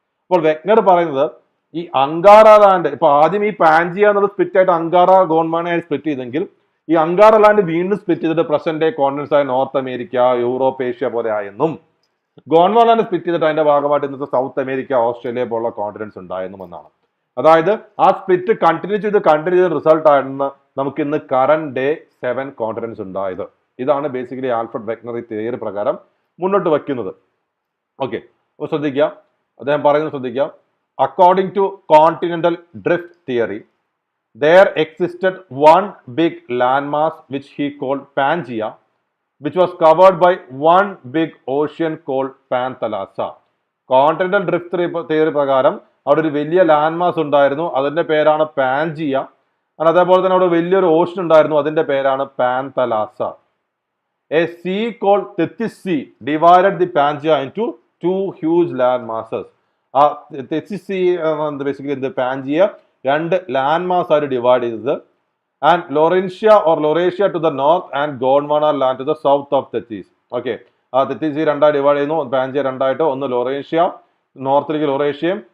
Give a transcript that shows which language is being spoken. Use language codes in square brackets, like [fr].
[ml] അപ്പോൾ വെഗ്നർ പറയുന്നത് ഈ അങ്കാര ലാൻഡ് ഇപ്പൊ ആദ്യം ഈ പാൻജിയ എന്നുള്ള സ്പ്ലിറ്റ് ആയിട്ട് അങ്കാര ഗോണ്ട്വാനയായി സ്പ്ലിറ്റ് ചെയ്തെങ്കിൽ ഈ അങ്കാര ലാൻഡ് വീണ്ടും സ്പ്ലിറ്റ് ചെയ്തിട്ട് പ്രസന്റ് ഡേ കോണ്ടിനൻസ് ആയ നോർത്ത് അമേരിക്ക, യൂറോപ്പ്, ഏഷ്യ പോലെ ആയെന്നും, ഗോണ്ട്വാന ലാൻഡ് സ്പ്ലിറ്റ് ചെയ്തിട്ട് അതിന്റെ ഭാഗമായിട്ട് ഇന്നത്തെ സൗത്ത് അമേരിക്ക, ഓസ്ട്രേലിയ പോലുള്ള കോണ്ടിനൻസ് ഉണ്ടായെന്നും എന്നാണ്. അതായത് ആ സ്പ്ലിറ്റ് കണ്ടിന്യൂ ചെയ്ത് റിസൾട്ട് ആയിരുന്നു നമുക്ക് ഇന്ന് കറന്റ് ഡേ 7 കോണ്ടിനൻസ് ഉണ്ടായത്. ഇതാണ് ബേസിക്കലി ആൽഫ്രഡ് വെഗ്നർ ഈ തിയറി പ്രകാരം മുന്നോട്ട് വയ്ക്കുന്നത്. ഓക്കെ, അപ്പോൾ ശ്രദ്ധിക്കുക, അദ്ദേഹം പറയുന്നത് ശ്രദ്ധിക്കുക. [en] According to continental drift theory, there existed one big landmass which he called Pangea, which was covered by one big ocean called Panthalassa. [ml] Continental drift theory പ്രകാരം അവിടെ ഒരു വലിയ ലാൻഡ് മാസ് ഉണ്ടായിരുന്നു, അതിന്റെ പേരാണ് പാൻജിയ. അതേപോലെ തന്നെ അവിടെ വലിയൊരു ഓഷൻ ഉണ്ടായിരുന്നു, അതിന്റെ പേരാണ് പാന്തലാസ. [en] A sea called Tethys Sea divided the Pangea into 2 huge land masses. [ml] Tethys Sea basically the Pangea രണ്ട് ലാൻഡ് മാസ് ആയിട്ട് ഡിവൈഡ് ചെയ്തത്. [en] And Laurentia or Laurasia to the north and Gondwana land to the south of Tethys. [ml] Okay, ആ തെത്തീസ് രണ്ടായി divide ചെയ്യുന്നു, Pangaea രണ്ടായിട്ട്, ഒന്ന് ലൊറേഷ്യ നോർത്തിലേക്ക് ലൊറേഷ്യയും